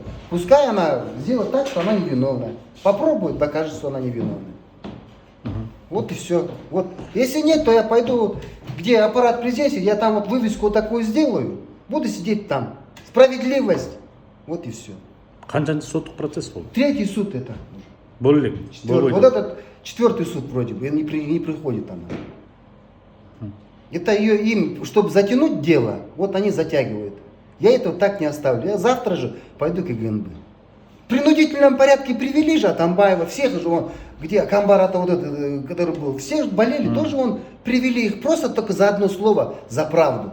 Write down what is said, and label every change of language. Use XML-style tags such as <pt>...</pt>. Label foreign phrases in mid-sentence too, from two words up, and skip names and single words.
<ru>Пускай она сделает так, что она невиновна. Попробует, докажет, что она невиновна. Вот и все. Вот. Если нет, то я пойду, где аппарат президента, я там вот вывеску вот такую сделаю, буду сидеть там. Справедливость. Вот и все.</ru> <ky>Канчанчы соттук процесс болду?</ky> <ru>Третий суд это.</ru> <ky>Болду элек.</ky> <ru>Вот этот четвертый суд вроде бы, не приходит она. Это им, чтобы затянуть дело, вот они затягивают. Я этого так не оставлю. Я завтра же пойду к КГНБ. В принудительном порядке привели же Атамбаева, всех же он, где Камбарата вот этот, который был, все же болели, тоже он привели их просто только за одно слово, за правду.</ru>